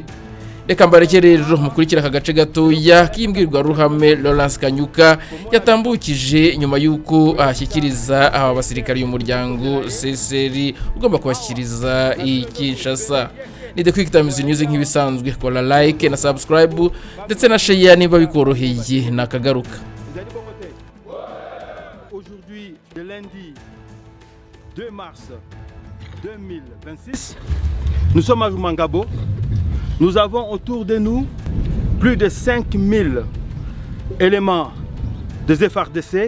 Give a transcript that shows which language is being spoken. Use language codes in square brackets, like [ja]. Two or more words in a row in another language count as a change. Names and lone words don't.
[rw] Reka mbareke rero mukurikira aka gace gatoya kimbwirwa ruhame Laurence Kanyuka yatambukije nyuma yuko ahashyikiriza aba basirikari y'umuryango CCR ugomba kubashyikiriza Kinshasa. Nide Quick Times News nk'ibisanzwe, kola like na subscribe ndetse na share niba bikoroheye nakagaruka. [fr] Aujourd'hui, le lundi 2 mars 2026, nous sommes à Rumangabo. Nous avons autour de nous plus de 5000 éléments des FARDC.